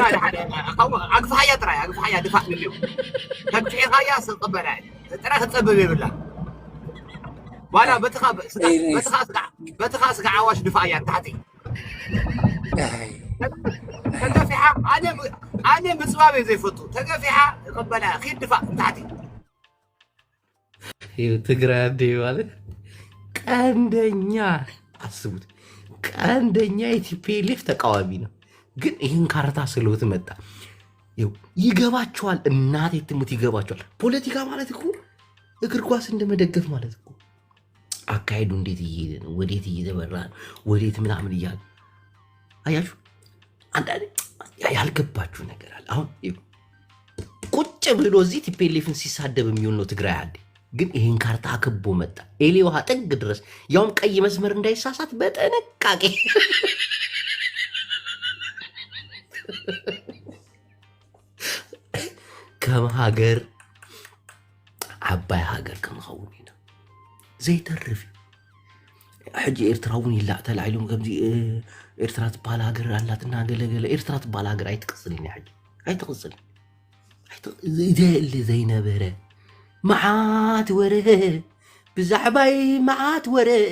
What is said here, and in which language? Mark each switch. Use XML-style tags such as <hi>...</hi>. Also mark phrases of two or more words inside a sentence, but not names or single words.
<ti>ኣግፋሕያ ጥራይ ኣግፋሕያ ድፋእ ንልዮ ተግፊዕኻያ ስቕበላ ጥራይ ክትፀበብ የብላ ዋላ በትኻ ስጋ ዓዋሽ ድፋእ እያ ታሕቲ ተገፊሓ ኣነ ምፅባብ እየ ዘይፈቱ ተገፊሓ ይቕበላ ኺድ ድፋእ ታሕቲ</ti> <am>ትግራይ ኣደ ማለት ቀንደኛ አስቡት፣ ቀንደኛ የቲፒኤልኤፍ ተቃዋሚ ነው። ግን ይህን ካርታ ስለውት መጣ ይገባቸዋል። እናቴ ትሙት ይገባቸዋል። ፖለቲካ ማለት እኮ እግር ኳስ እንደመደገፍ ማለት እኮ አካሄዱ እንዴት እየሄደ ነው፣ ወዴት እየተበራ ነው፣ ወዴት ምናምን እያሉ አያችሁ። አንዳንዴ ያልገባችሁ ነገር አለ። አሁን ቁጭ ብሎ እዚህ ቲፒኤልኤፍን ሲሳደብ የሚሆን ነው ትግራይ አደ። ግን ይህን ካርታ አክቦ መጣ ኤሌ ውሃ ጥግ ድረስ፣ ያውም ቀይ መስመር እንዳይሳሳት በጥንቃቄ</am> <ti>ከም ሃገር ዓባይ ሃገር ከምኸውን ኢና ዘይተርፍ ሕጂ ኤርትራ እውን ይላእ ተላዒሎም ከምዚ ኤርትራ ትበሃል ሃገር ኣላትና ገለገለ ኤርትራ ትበሃል ሃገር ኣይትቅፅልን እያ ሕጂ ኣይትቅፅልን ዘየሊ ዘይነበረ መዓት ወረ ብዛዕባይ መዓት ወረ</ti>